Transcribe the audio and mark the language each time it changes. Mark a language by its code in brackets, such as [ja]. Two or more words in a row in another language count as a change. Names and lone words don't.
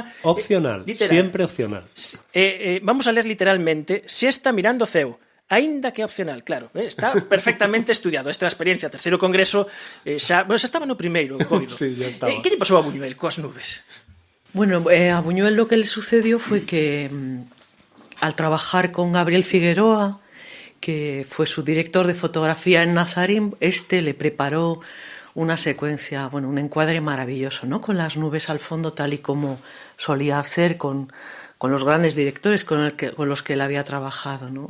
[es] Opcional, siempre opcional. [gl] Vamos a ler literalmente, siesta mirando o ceo. Aínda que é opcional, claro, está perfectamente estudiado. Esta é a experiencia, terceiro congreso, xa estaba no primeiro, Goido. [es] Sí, ya estaba. [gl] Que lle pasou a Buñuel coas nubes? [es] Bueno, a Buñuel lo que le sucedió fue que al trabajar con Gabriel Figueroa, que fue su director de fotografía en Nazarín, le preparó una secuencia, bueno, un encuadre maravilloso, ¿no? Con las nubes al fondo, tal y como solía hacer con los grandes directores con los que él había trabajado, ¿no?